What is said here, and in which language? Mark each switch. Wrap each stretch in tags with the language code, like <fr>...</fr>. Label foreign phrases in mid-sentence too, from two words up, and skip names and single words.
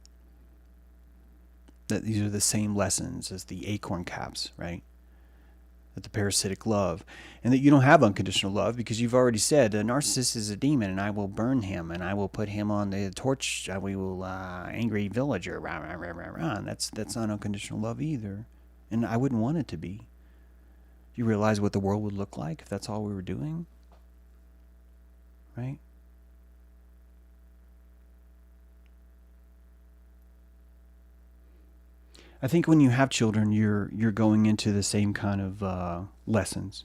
<en>That these are the same lessons as the acorn caps, right? That the parasitic love, and that you don't have unconditional love because you've already said a narcissist is a demon and I will burn him and I will put him on the torch. We will angry villager. Rah, rah, rah, rah, rah. That's not unconditional love either, and I wouldn't want it to be. Do you realize what the world would look like if that's all we were doing? Right? I think when you have children, you're going into the same kind of lessons.</en>